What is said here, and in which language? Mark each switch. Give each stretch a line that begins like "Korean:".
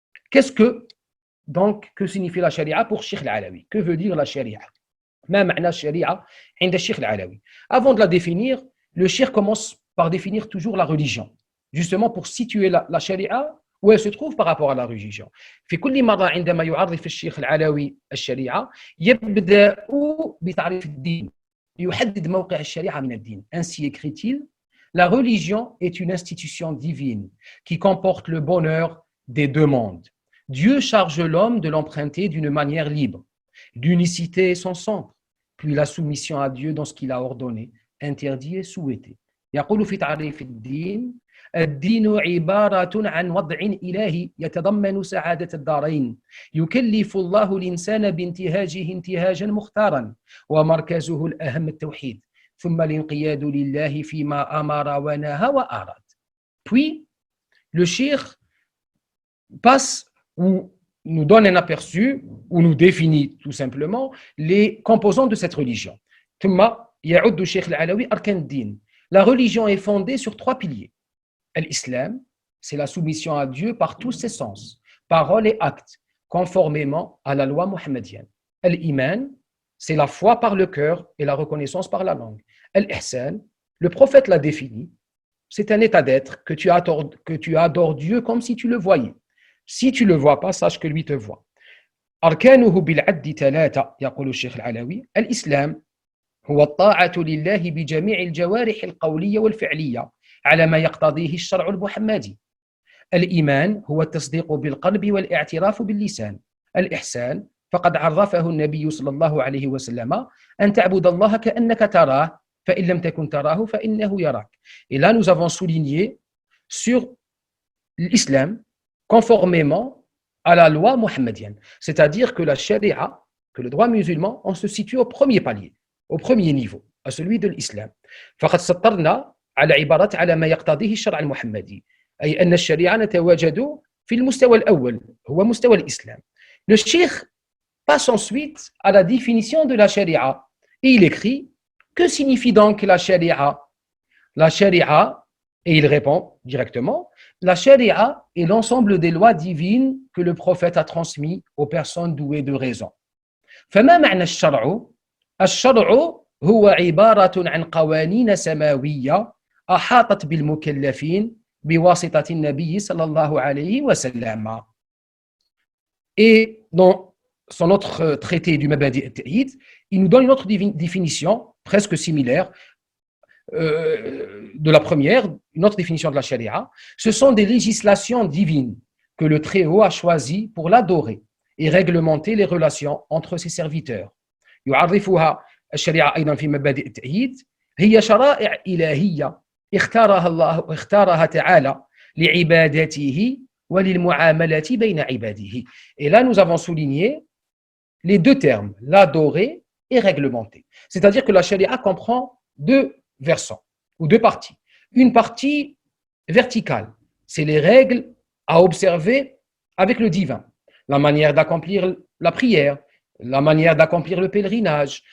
French: Qu'est-ce que donc que signifie la charia pour Cheikh Al-Alawi? Que veut dire la charia?
Arabic: ما معنى الشريعة عند الشيخ العلوي?
French: Avant de la définir, le Cheikh commence par définir toujours la religion, justement pour situer la charia où elle se trouve par rapport à la religion.
Arabic: في كل مرة عندما يعرف الشيخ العلوي الشريعة يبدأ بتعريف الدين، يحدد موقع الشريعة من الدين.
French: Ainsi écrit-il: La religion est une institution divine qui comporte le bonheur des deux mondes. Dieu charge l'homme de l'emprunter d'une manière libre. L'unicité est son centre, puis la soumission à Dieu dans ce qu'il a ordonné, interdit et souhaité.
Arabic: يقول في تعريف الدين: الدين عبارة عن وضع إلهي يتضمن سعادة الدارين، يكلف الله الإنسان بانتهاجه انتهاجا مختارا، ومركزه الأهم التوحيد، ثم الانقياد لله فيما أمر ونهى وأراد.
French: Puis, le cheikh passe ou nous donne un aperçu ou nous définit tout simplement les composants de cette religion.
Arabic: ثم يعد الشيخ العلوي أركان الدين.
French: La religion est fondée sur trois piliers. L'islam, c'est la soumission à Dieu par tous ses sens, paroles et actes, conformément à la loi mohammedienne. L'iman, c'est la foi par le cœur et la reconnaissance par la langue. L'ihsan, le prophète l'a défini, c'est un état d'être que tu adores Dieu comme si tu le voyais. Si tu ne le vois pas, sache que lui te voit.
Arabic: أركانه بالعد ثلاثة يقول الشيخ العلوي. الإسلام هو الطاعة لله بجميع الجوارح القولية والفعلية على ما يقتضيه الشرع المحمدي. الإيمان هو التصديق بالقلب والاعتراف باللسان. الإحسان فقد عرفه النبي صلى الله عليه وسلم أن تعبد الله كأنك تراه فإن لم تكن تراه فإنه يراك.
French: Et là, nous avons souligné sur l'islam conformément à la loi mohammedienne. C'est-à-dire que la sharia, que le droit musulman, on se situe au premier palier, au premier niveau, à celui de l'islam.
Arabic: فقد سطرنا على عبارة على ما يقتضيه الشرع المحمدي، أي أن الشريعة نتواجد في المستوى الأول هو مستوى الإسلام.
French: Le cheikh passe ensuite à la définition de la sharia et il écrit: que signifie donc la sharia? La sharia, et il répond directement: la sharia est l'ensemble des lois divines que le prophète a transmis aux personnes douées de raison.
Arabic: فما معنى الشرع؟ الشرع هو عبارة عن قوانين سماوية أحاطت بالمكلفين بواسطة النبي صلى الله عليه وسلم.
French: Et dans son autre traité du Mabadi al-Ta'yid, il nous donne une autre définition presque similaire de la première, une autre définition de la charia. Ce sont des législations divines que le Très-Haut a choisies pour l'adorer et réglementer les relations entre ses serviteurs.
Arabic: يعرفها الشريعة أيضا في مبادئ التأييد: هي شرائع إلهية اختارها تعالى لعبادته وللمعاملة بين عباده.
French: Et là, nous avons souligné les deux termes, l'adorer et réglementer. C'est-à-dire que la charia comprend deux versants ou deux parties. Une partie verticale, c'est les règles à observer avec le divin, la manière d'accomplir la prière, la manière d'accomplir le pèlerinage.